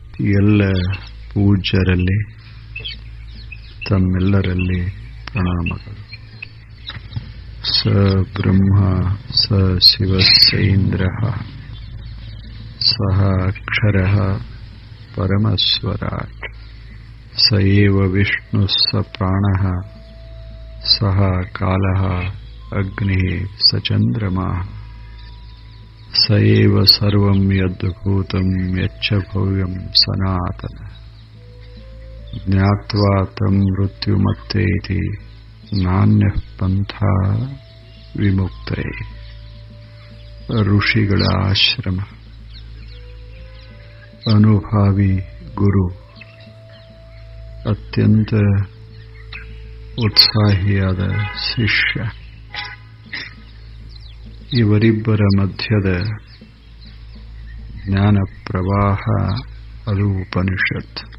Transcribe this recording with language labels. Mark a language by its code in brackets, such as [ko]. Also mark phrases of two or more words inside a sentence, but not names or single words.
[kn] ಎಲ್ಲ ಪೂಜ್ಯರಲ್ಲಿ ತಮ್ಮೆಲ್ಲರಲ್ಲಿ ಪ್ರಣಾಮಗಳು. [sa] ಸ ಬ್ರಹ್ಮ ಸ ಶಿವಸೇಂದ್ರಃ ಸಹ ಅಕ್ಷರಃ ಪರಮಸ್ವರಾಟ್ ಸ ಏವ ವಿಷ್ಣು ಸ ಪ್ರಾಣಃ ಸಹ ಕಾಲಃ ಅಗ್ನಿ ಸ ಚಂದ್ರಮಃ ಸ ಏವ ಸರ್ವಂ ಯದ್ಭೂತಂ ಯಚ್ಚ ಭವ್ಯಂ ಸನಾತನ ಜ್ಞಾತ್ವಾ ತಂ ಮೃತ್ಯುಮತ್ತೇತಿ ನಾನ್ಯಃ ಪಂಥಾ ವಿಮುಕ್ತಯೇ. [kn] ಋಷಿಗಳ ಆಶ್ರಮ, ಅನುಭಾವಿ ಗುರು, ಅತ್ಯಂತ ಉತ್ಸಾಹಿಯಾದ ಶಿಷ್ಯ, ಇವರಿಬ್ಬರ ಮಧ್ಯದ ಜ್ಞಾನ ಪ್ರವಾಹ ಅದು ಉಪನಿಷತ್.